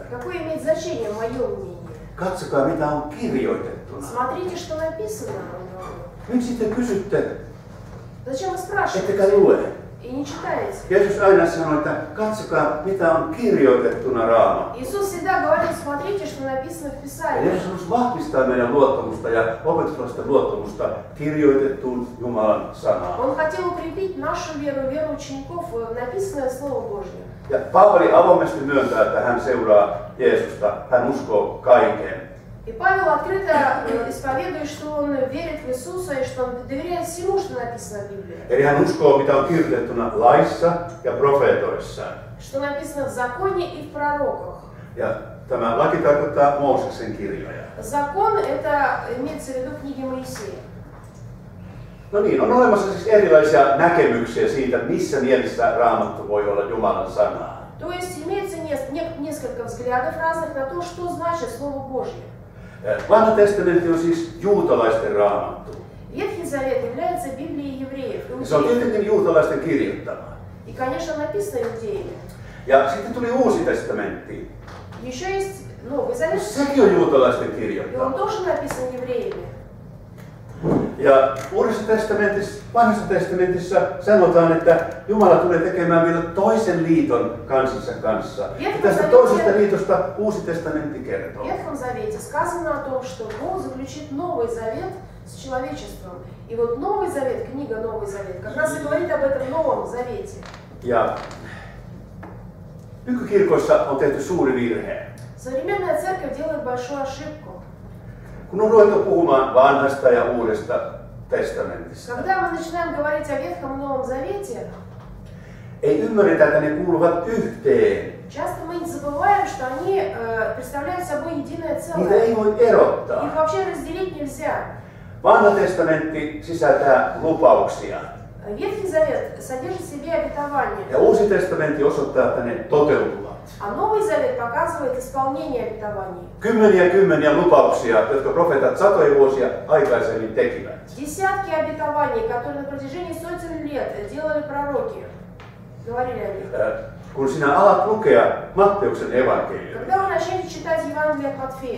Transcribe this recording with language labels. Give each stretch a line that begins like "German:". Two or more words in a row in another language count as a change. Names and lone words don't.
Russian: Какое имеет значение мое мнение?
Finnish: Katsokaa, mitä on kirjoitettuna.
Russian: Смотрите, что написано.
Finnish: Miksi te kysytte,
Russian: Зачем вы спрашиваете?
Finnish: ettekä lue?
Russian: И не читаете.
Finnish: Jeesus aina sanoi, että katsokaa, mitä on kirjoitettuna Raamatussa.
Russian: Иисус всегда говорит, смотрите, что написано в
Finnish: Ja
Russian: Писании.
Finnish: Jeesus halusi vahvistaa meidän luottamusta ja opetuslaisten luottamusta kirjoitettuun Jumalan sanaan.
Russian: Он хотел укрепить нашу веру, веру учеников, в написанное Слово Божье.
Finnish: Ja Paavali avoimesti myöntää, että hän seuraa Jeesusta, hän uskoo kaiken.
Russian: И Павел открыто исповедует, что он верит в Иисуса и что он доверяет всему, что написано в Библии.
Finnish: Eli hän uskoo, mitä on kirjoitettuna laissa ja profeetoissa.
Russian: Что написано в законе и в пророках.
Finnish: Ja tämä laki tarkoittaa Mooseksen kirjoja.
Russian: Закон это имеется в виду книги Моисея.
Finnish: No niin, on olemassa siis erilaisia näkemyksiä siitä, missä mielessä Raamattu voi olla Jumalan sanaa.
Russian: То есть имеется несколько взглядов разных на то, что значит Слово Божье.
Finnish: Vanha testamentti on siis juutalaisten raamattu.
Russian: Ветхий Завет является Библией евреев.
Finnish: Se on tietenkin juutalaisten kirjoittama.
Russian: И, конечно, написано иудеями.
Finnish: Ja sitten tuli Uusi testamentti.
Russian: Еще есть Новый Завет,
Finnish: Sekin on juutalaisten
Russian: и он
Finnish: kirjoittama.
Russian: тоже написан евреями.
Finnish: Ja Uudessa testamentissa, Vanhassa testamentissa sanotaan, että Jumala tulee tekemään vielä toisen liiton kansansa kanssa. Ja tästä toisesta liitosta Uusi testamentti
Russian: В
Finnish: kertoo.
Russian: Ветхом Завете сказано о том, что Бог заключит Новый Завет с человечеством. И вот Новый Завет, книга Новый Завет, как раз и говорит об этом Новом Завете.
Finnish: Ja nykykirkoissa on tehty suuri virhe.
Russian: Современная церковь делает большую ошибку.
Finnish: Kun on ruvettu puhumaan vanhasta ja uudesta testamentista,
Russian: Когда мы начинаем говорить о Ветхом и Новом Завете,
Finnish: ei ymmärretä, että ne kuuluvat yhteen.
Russian: часто мы забываем, что они представляют собой единое
Finnish: Niitä ei
Russian: целое.
Finnish: voi erottaa.
Russian: Их вообще разделить нельзя.
Finnish: Vanha testamentti sisältää lupauksia.
Russian: Ветхий Завет содержит в себе обетование,
Finnish: Ja Uusi testamentti osoittaa, että ne toteutuvat.
Russian: а Новый Завет показывает исполнение обетований.
Finnish: Kymmeniä lupauksia, jotka profeetat satoja vuosia aikaisemmin tekivät.
Russian: Десятки обетований, которые на протяжении сотен лет делали пророки, говорили о них.
Finnish: Kun sinä alat lukea Matteuksen evankeliumia,
Russian: Когда вы начнете читать Евангелие от Матфея,